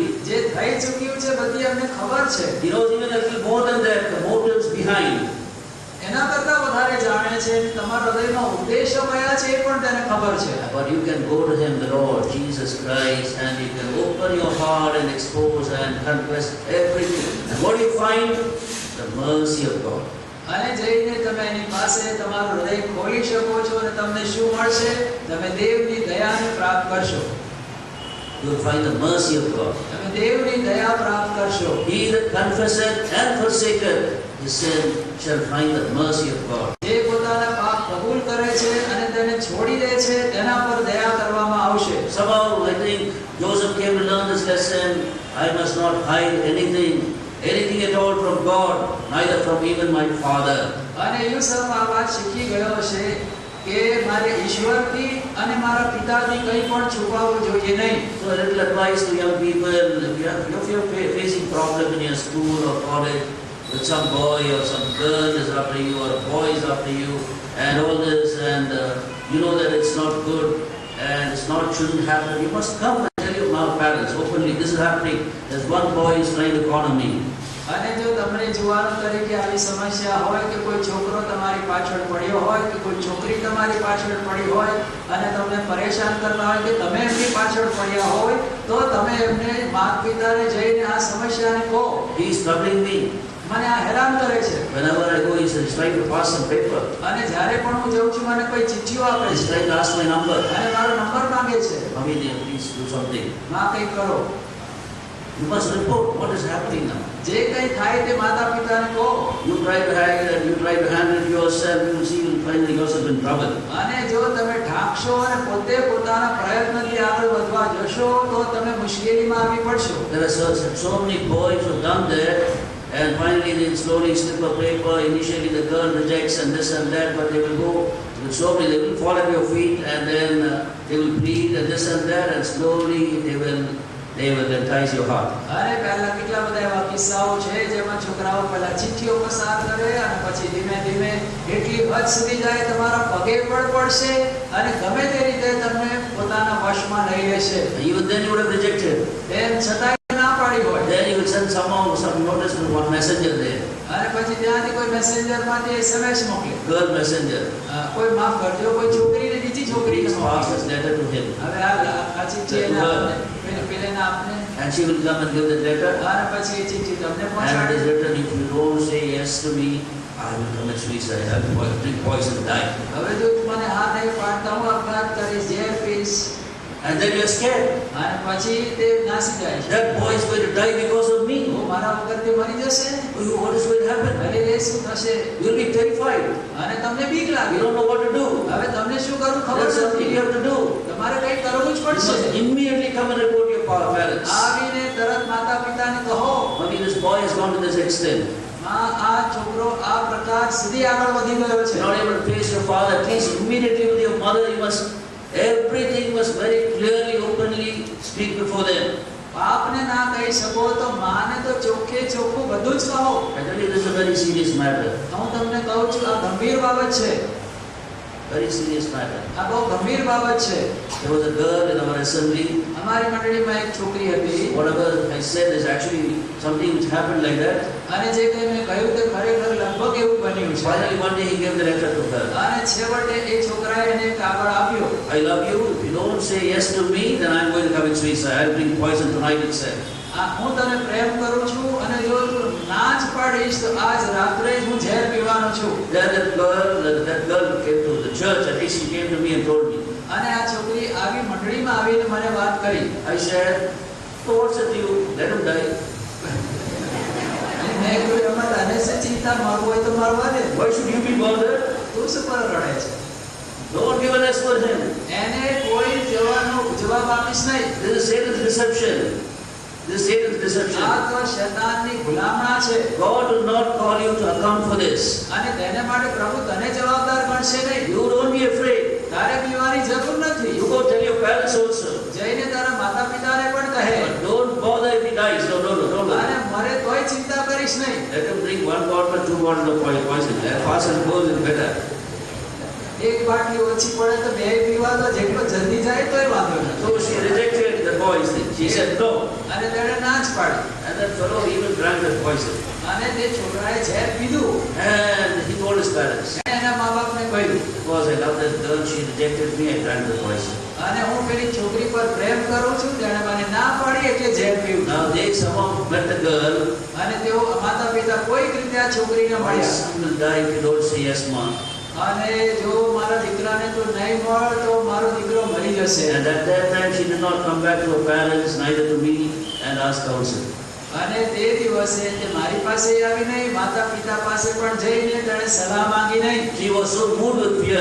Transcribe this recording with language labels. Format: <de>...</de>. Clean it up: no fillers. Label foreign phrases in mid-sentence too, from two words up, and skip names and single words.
<gu>જે થઈ ચૂક્યું છે બધી અમને ખબર છે.</gu> <en>He knows even a little more than that, the motives behind.</en> <gu>એના કરતા વધારે જાણે છે. તમારા હૃદયનો ઉદ્દેશ્ય કયા છે એ પણ તેને ખબર છે.</gu> <en>But you can go to him, the Lord Jesus Christ, and you can open your heart and expose and confess everything. And what do you find? The mercy of God.</en> <gu>અને જઈને તમે એની પાસે તમારું હૃદય ખોલી શકો છો અને તમને શું મળશે? તમે દેવની દયાને પ્રાપ્ત કરશો.</gu> <en>You will find the mercy of God.</en> <gu>તમે દેવની દયા પ્રાપ્ત કરશો.</gu> <en>He that confesseth and forsaketh his sin shall find the mercy of God.</en> <gu>જે પોતાના પાપ કબૂલ કરે છે અને તેને છોડી દે છે તેના પર દયા કરવામાં આવશે.</gu> <en>Somehow I think Joseph came to learn this lesson. I must not hide anything at all from God, neither from even my father.</en> <gu>અને યુસુફ આ વાત શીખી ગયો છે કે મારે ઈશ્વરથી અને મારા પિતાથી કંઈ પણ છુપાવવું જોઈએ નહીં.</gu> <en>So a little advice to young people, if you're facing problem in your school or college with some boy or some girl is after you or a boy is after you and all this, and you know that it's not good and shouldn't happen, you must come and tell your parents openly, this is happening, there's one boy is trying to corner me.</en> <gu>અને જો તમને જુવાનો તરીકે આવી સમસ્યા હોય કે કોઈ છોકરો તમારી પાછળ પડ્યો હોય કે કોઈ છોકરી તમારી પાછળ પડી હોય અને તમને પરેશાન કરતા હોય કે તમે એમની પાછળ પડ્યા હોય તો તમે એમને માતા પિતાને જઈને આ સમસ્યાને કહો.</gu> <en>He is troubling me.</en> <gu>મને આ હેરાન કરે છે.</gu> <en>Whenever I go, he's trying to pass some paper.</en> <gu>અને જ્યારે પણ હું જાઉં છું મને કોઈ ચિઠ્ઠીઓ આપે</gu> <en>He's</en> <gu>છે</gu> <en>trying to ask my number.</en> <gu>અને મારો નંબર માંગે છે.</gu> <en>Mommy, please do something.</en> <gu>માં કંઈક કરો.</gu> <en>You must report what is happening now.</en> <gu>જે કંઈ થાય તે માતા પિતાને કહો.</gu> <en>You try to hide and you try to handle it yourself, you will see you will find yourself in trouble.</en> <gu>અને જો તમે ઢાંકશો અને પોતે પોતાના પ્રયત્નથી આગળ વધવા જશો તો તમે મુશ્કેલીમાં આવી પડશો.</gu> <en>There are so many boys who have done that, and finally they slowly slip a paper. Initially the girl rejects and this and that, but they will go slowly, they will fall at your feet, and then they will plead and this and that, and slowly they will entice your heart.</en> <gu>અરે પહેલા કેટલા બધા એવા કિસ્સાઓ છે જેમાં છોકરાઓ પહેલા ચિઠ્ઠીઓ પસાર કરે અને પછી ધીમે ધીમે એટલી હદ સુધી જાય તમારા પગે પડશે અને ગમે તે રીતે તમને પોતાના વશમાં લઈ લેશે.</gu> <en>Even then you would have rejected.</en> <gu>તેમ છતાંય ના પાડી હોય.</gu> <en>Then you will send somehow some notice to one messenger there.</en> <gu>અને પછી ત્યાંથી કોઈ મેસેન્જરમાંથી SMS મોકલે.</gu> <en>Girl messenger.</en> <gu>કોઈ માફ કરજો કોઈ છોકરીને બીજી છોકરીને</gu> <en>Please pass this letter to him.</en> <gu>હવે આ ચિઠ્ઠી એને આપને પેલેને આપને.</gu> <en>And she will come and give the letter.</en> <gu>અને પછી એ ચિઠ્ઠી તમને</gu> <en>And it</en> <gu>પહોંચાડે.</gu> <en>is written, if you don't say yes to me, I will commit suicide. I will drink poison and die.</en> <gu>હવે જો તું મને હા નહીં પાડતા હું આપઘાત કરીશ, ઝેર પીશ.</gu> <en>And then you are scared.</en> <gu>અને પછી તે નાસી જાય છે.</gu> <en>That boy is going to die because of me.</en> <gu>હું મારા વગર તે મરી જશે.</gu> <en>What is going to happen?</en> <gu>અરે એ શું થશે?</gu> <en>You will be terrified.</en> <gu>અને તમને બીક</gu> <en>You</en> <gu>લાગે.</gu> <en>don't know what to do.</en> <gu>હવે તમને શું કરવું ખબર</gu> <en>There's something</en> <gu>નથી.</gu> <en>you have to do.</en> <gu>તમારે કંઈક કરવું જ</gu> <en>You</en> <gu>પડશે.</gu> <en>must immediately come and report your parents.</en> <gu>આવીને તરત માતા પિતાને કહો.</gu> <en>Maybe this boy has gone to this extent.</en> <gu>માં આ છોકરો આ પ્રકાર સુધી આગળ વધી ગયો છે.</gu> <en>You're not able to face your father. At least immediately with your mother, you must everything must very clearly, openly speak before them.</en> <gu>બાપને ના કહી શકો તો માને તો ચોખ્ખે ચોખ્ખું બધું જ કહો.</gu> <en>I tell you, this is a very serious matter.</en> <gu>હું તમને કહું છું આ ગંભીર બાબત છે.</gu> <en>Very serious matter.</en> <gu>આ બહુ ગંભીર બાબત છે.</gu> <en>There was a girl in our assembly.</en> <gu>અમારી મંડળીમાં એક છોકરી હતી.</gu> <en>Whatever I said is actually something which happened like that.</en> <gu>અને જે કંઈ મેં કહ્યું તે ખરેખર લગભગ એવું બન્યું છે.</gu> <en>Finally, one day he gave the letter to her.</en> <gu>અને છેવટે એ છોકરાએ એને કાગળ આપ્યો.</gu> <en>I love you. If you don't say yes to me, then I'm going to commit suicide. I'll drink poison tonight itself.</en> <gu>હું તને પ્રેમ કરું છું અને જો તું ના જ પાડીશ તો આજ રાત્રે જ હું ઝેર પીવાનો છું.</gu> <en>Then that girl came to the church. At least she came to me and told me.</en> <gu>અને આ છોકરી આવી મંડળીમાં આવીને મને વાત કરી.</gu> <en>I said, so what's it you? Let him die.</en> <gu>મેં કહ્યું એમાં તને શું ચિંતા, મારવું હોય તો મારવા દે.</gu> <en>Why should you be bothered?</en> <gu>તું શું પર રડે છે?</gu> <en>Don't give an S for him.</en> <gu>એને કોઈ જવાબ આપીશ નહીં.</gu> <en>This is Satan's deception. This is Satan's deception.</en> <gu>આ તો શૈતાનની ગુલામણા છે.</gu> <en>God will not call you to account for this.</en> <gu>અને તેને માટે પ્રભુ તને જવાબદાર ગણશે નહીં.</gu> <en>You don't be afraid.</en> <gu>તારે બીવાની જરૂર નથી.</gu> <en>You go tell your parents also.</en> <gu>જઈને તારા માતા પિતાને પણ કહે.</gu> <en>But don't bother if he dies. No.</en> <gu>અને મરે તોય ચિંતા કરીશ નહીં.</gu> <en>Let him drink 1 bottle or 2 bottles of poison. Fast and goes is better.</en> <gu>એક બાટલી ઓછી પડે તો બે પીવા તો જેટલો જલ્દી જાય તોય વાંધો નથી.</gu> <en>So she rejected the poison. She said no.</en> <gu>અને તેણે ના જ પાડી.</gu> <en>And that fellow even drank that poison.</en> <gu>અને તે છોકરાએ ઝેર પીધું.</gu> <en>And he told his parents.</en> <gu>એના મા બાપને કહ્યું.</gu> <en>Because I love that girl, she rejected me, I drank the poison.</en> <gu>અને હું પેલી છોકરી પર પ્રેમ કરું છું, તેણે મને ના પાડી એટલે ઝેર પીવું.</gu> <en>Now they somehow met the girl.</en> <gu>અને તેઓ માતા પિતા કોઈક રીતે આ છોકરીને</gu> <en>My</en> <gu>મળ્યા.</gu> <en>son will die if you don't say yes, mom.</en> <gu>અને જો મારા દીકરાને તું નહીં મળ તો મારો દીકરો મરી જશે.</gu> <en>And at that time she did not come back to her parents, neither to me, and ask counsel.</en> <gu>અને તે દિવસે તે મારી પાસે આવી નહીં, માતા પિતા પાસે પણ જઈને તેણે સલાહ માંગી નહીં.</gu> <en>She was so moved with fear.</en>